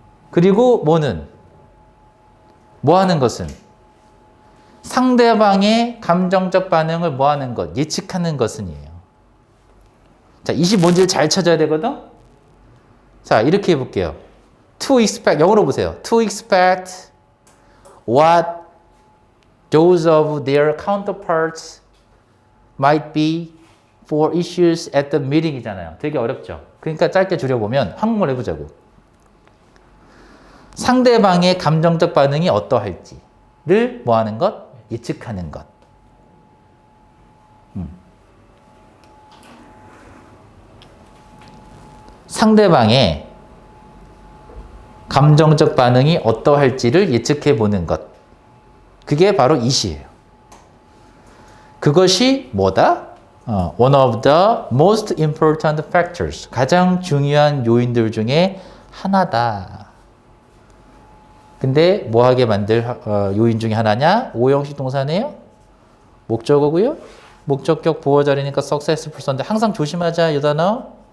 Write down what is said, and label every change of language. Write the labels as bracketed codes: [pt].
[ko] 그리고 뭐는? 뭐 하는 것은? 상대방의 감정적 반응을 뭐 하는 것? 예측하는 것은이에요. 자, it이 뭔지를 잘 찾아야 되거든? 자, 이렇게 해볼게요. To expect, 영어로 보세요. [en] To expect what those of their counterparts might be for issues at the meeting이잖아요. [ko] 되게 어렵죠. 그러니까 짧게 줄여보면 한국말 해보자고. 상대방의 감정적 반응이 어떠할지를 뭐 하는 것? 예측하는 것. 상대방의 감정적 반응이 어떠할지를 예측해 보는 것. 그게 바로 it이에요. 그것이 뭐다? [en] One of the most important factors. [ko] 가장 중요한 요인들 중에 하나다. 근데 뭐하게 만들 요인 중에 하나냐? 오형식 동사네요. 목적어고요. 목적격 보호자리니까 successful person 인데 항상 조심하자 이 단어.